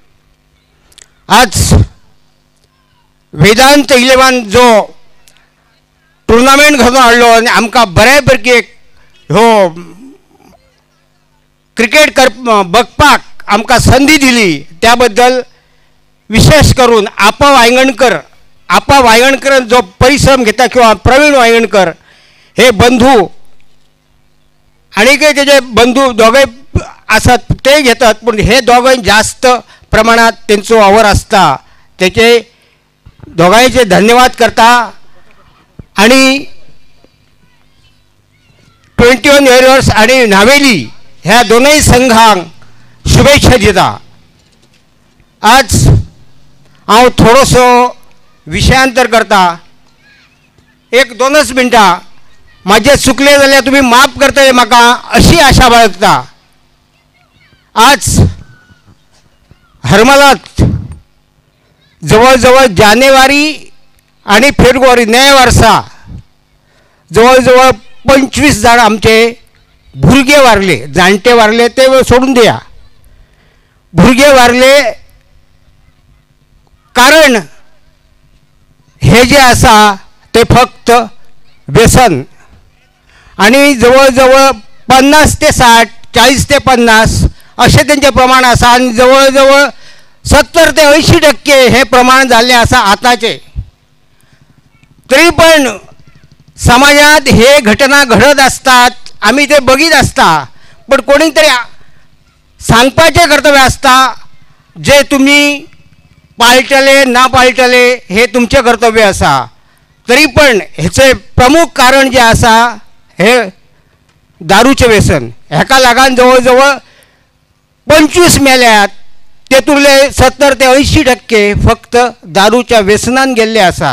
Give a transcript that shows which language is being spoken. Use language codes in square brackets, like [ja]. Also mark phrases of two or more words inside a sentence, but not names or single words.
[kok] आज वेदांत 11 जो टुर्नामेंट घडोवन हाडलो आनी आमकां बऱ्यापैकी हो क्रिकेट बघपाक आमकां संदी दिली त्या बद्दल विशेष करून आपा वांयगणकर जो परिश्रम घेता [mr] किंवा प्रवीण वांयगणकर हे बंधू आणि काही त्याचे बंधू दोघे असतात ते घेतात, पण हे दोघे जास्त प्रमाणात त्यांचो वावर असता. [kok] त्याचे दोघांचे धन्यवाद करता आणि 21 वेरियर्स आणि नावेली ह्या दोनही संघांक शुभेच्छा दिता. आज हांव थोडोसो विशयांतर करता, 1-2 मिनटां माझे चुकले जाल्यार तुम्ही माफ करतले म्हाका अशी आशा बाळगता. आज हरमलात जवळ जानेवारी आणि फेब्रुवारी नव्या वर्सा जवळ 25 जाण आमचे भुरगे वारले. जाणटे वारले ते सोडून दिया, भुरगे वारले. कारण हे जे आसा ते फक्त व्यसन आणि जवळ 50 ते 60, 40 ते 50 असे त्यांचे प्रमाण आसा आणि जवळ 70 ते 80% हे प्रमाण झाले आसा आताचे. [mr] तरी पण समाजात हे घटना घडत असतात, आम्ही ते बघीत असता, पण कोणी तरी सांगपाचे कर्तव्य असता. [kok] जे तुम्ही पाळटले ना पाळटले हे तुमचे कर्तव्य असा. तरी पण हेचे प्रमुख कारण जे आसा हे दारूचे व्यसन. हेका लागून जवळ 25 मेल्यात, तेतूंतले 70 ते 80% फक्त दारूच्या व्यसनान गेल्ले आसात.